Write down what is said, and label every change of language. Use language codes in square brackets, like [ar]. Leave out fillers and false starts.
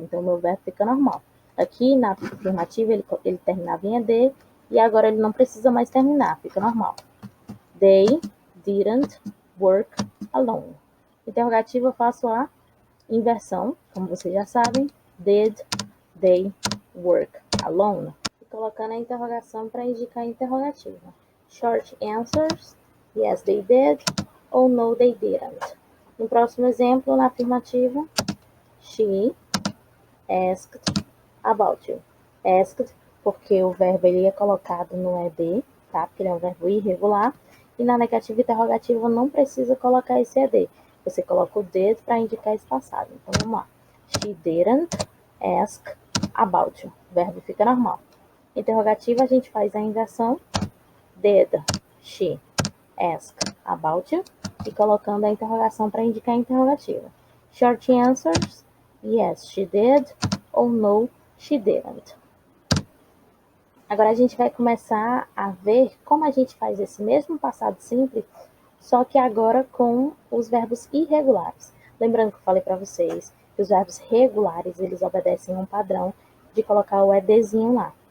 [pt] Então, o meu verbo fica normal. Aqui, na afirmativa, ele terminava em ed, e agora ele não precisa mais terminar, fica normal. [en] They didn't work alone. [pt] Interrogativa, eu faço a inversão, como vocês já sabem. [en] Did they work alone? [pt] E colocando a interrogação para indicar a interrogativa. [en] Short answers, yes they did, [pt] ou [en] no they didn't. [pt] No próximo exemplo, na afirmativa, [en] she asked about you. [pt] Asked, porque o verbo ele é colocado no ed, tá? Porque ele é um verbo irregular. E na negativa interrogativa não precisa colocar esse ed. Você coloca o did para indicar esse passado. Então vamos lá. [en] She didn't ask about you. [pt] O verbo fica normal. Interrogativa a gente faz a inversão. [en] Did she ask about you? [pt] E colocando a interrogação para indicar a interrogativa. [en] Short answers, yes, she did, [pt] ou [en] no, she didn't. [pt] Agora a gente vai começar a ver como a gente faz esse mesmo passado simples, só que agora com os verbos irregulares. Lembrando que eu falei para vocês que os verbos regulares, eles obedecem a um padrão de colocar o edzinho lá.